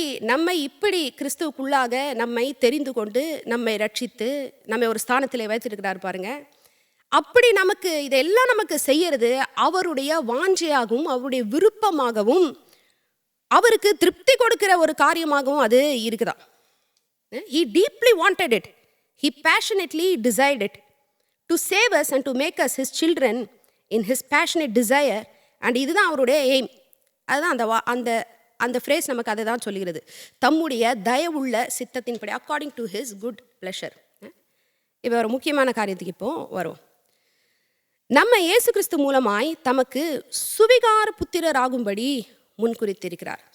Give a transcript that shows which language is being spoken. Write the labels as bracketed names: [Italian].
[Tamil] நம்மை இப்படி கிறிஸ்துவுக்குள்ளாக நம்மை தெரிந்து கொண்டு நம்மை ரட்சித்து நம்மை ஒரு ஸ்தானத்தில் வைத்திருக்கிறார் பாருங்க. அப்படி நமக்கு இதெல்லாம் நமக்கு செய்யறது அவருடைய வாஞ்சையாகவும் அவருடைய விருப்பமாகவும் அவருக்கு திருப்தி கொடுக்கிற ஒரு காரியமாகவும் அது இருக்குதான். [English] He deeply wanted it. He passionately desired it to save us and to make us his children in his passionate desire. [Tamil] And இதுதான் அவருடைய எய்ம். அதுதான் அந்த ஃப்ரேஸ் நமக்கு அதை தான் சொல்லுகிறது. தம்முடைய தயவுள்ள சித்தத்தின்படி, [English] According to his good pleasure. [Tamil] இப்போ ஒரு முக்கியமான காரியத்துக்கு இப்போ வரும். நம்ம இயேசு கிறிஸ்து மூலமாய் தமக்கு சுவிகார புத்திரர் ஆகும்படி முன்குறித்திருக்கிறார்.